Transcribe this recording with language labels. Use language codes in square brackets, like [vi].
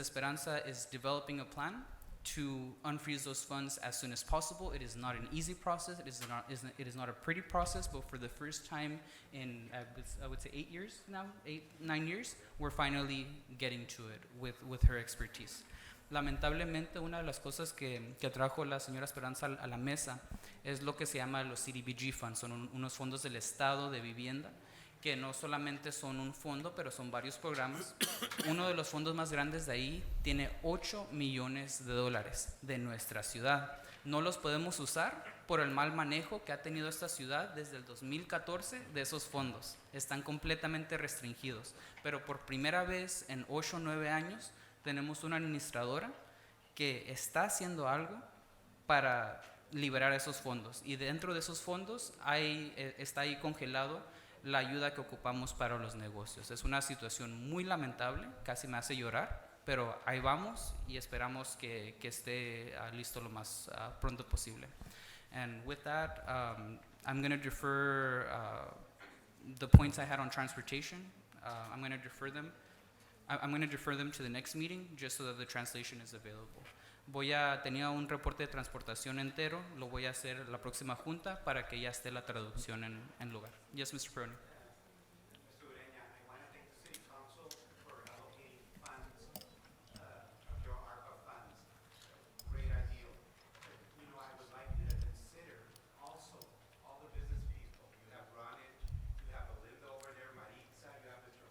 [en] Esperanza is developing a plan to unfreeze those funds as soon as possible. It is not an easy process. It is not a pretty process, but for the first time in, I would say 8 years now, 9 years, we're finally getting to it with her expertise. [es] Lamentablemente, una de las cosas que trajo la señora Esperanza a la mesa es lo que se llama los CDBG funds. Son unos fondos del Estado de vivienda que no solamente son un fondo, pero son varios programas. Uno de los fondos más grandes de ahí tiene $8 millones de nuestra ciudad. No los podemos usar por el mal manejo que ha tenido esta ciudad desde el 2014 de esos fondos. Están completamente restringidos. Pero por primera vez en 8 o 9 años tenemos una administradora que está haciendo algo para liberar esos fondos. Y dentro de esos fondos está ahí congelado la ayuda que ocupamos para los negocios. Es una situación muy lamentable, casi me hace llorar, pero ahí vamos y esperamos que esté listo lo más pronto posible. [en] And with that, I'm going to defer the points I had on transportation. I'm going to defer them. I'm going to defer them to the next meeting just so that the translation is available. [es] Tenía un reporte de transportación entero, lo voy a hacer la próxima junta para que ya esté la traducción en lugar. [en] Yes, Mr. Peroni. Mr. Ureña, I want to thank the City Council for allocating funds, your ARPA funds. Great idea. You know, I would like you to consider also all the business people. You have Ronit, you have Belinda over there, Maritza, you have Mr.